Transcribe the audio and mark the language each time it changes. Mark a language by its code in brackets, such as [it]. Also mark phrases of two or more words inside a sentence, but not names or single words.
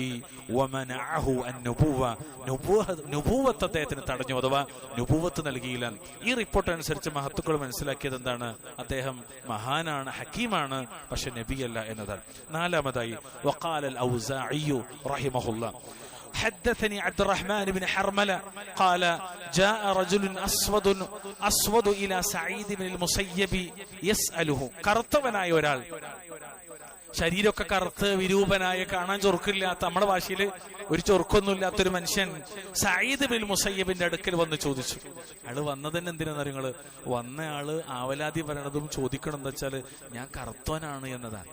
[ar] ومنعه النبوة, [ml] നുബുവത്ത് അദ്ദേഹത്തിന് തടഞ്ഞു, അഥവാ നുബുവത്ത് നൽകിയില്ല. ഈ റിപ്പോർട്ട് അനുസരിച്ച് മഹത്തുക്കൾ മനസ്സിലാക്കിയത് എന്താണ്? അദ്ദേഹം മഹാനാണ്, ഹക്കീമാണ്, പക്ഷെ നബിയല്ല എന്നതാണ്. [ar] നാലാമതായി وقال الأوزاعي رحمه الله حدثني عبد الرحمن بن حرملة قال جاء رجل أسود إلى سعيد بن المسيب يسأله. [ml] കറുത്തവനായ ഒരാൾ, ശരീരമൊക്കെ കറുത്ത് വിരൂപനായ, കാണാൻ ചൊറുക്കില്ലാത്ത, നമ്മുടെ ഭാഷയിൽ ഒരു ചൊറുക്കൊന്നുമില്ലാത്തൊരു മനുഷ്യൻ സഈദ് ബിൻ മുസയ്യിബിന്റെ അടുക്കൽ വന്ന് ചോദിച്ചു. അയാള് വന്നത് തന്നെ എന്തിനാന്ന് അറിയുങ്ങള്? വന്നയാള് ആവലാതി പറയണതും ചോദിക്കണം എന്താ വെച്ചാല് ഞാൻ കറുത്തവനാണ് എന്നതാണ്.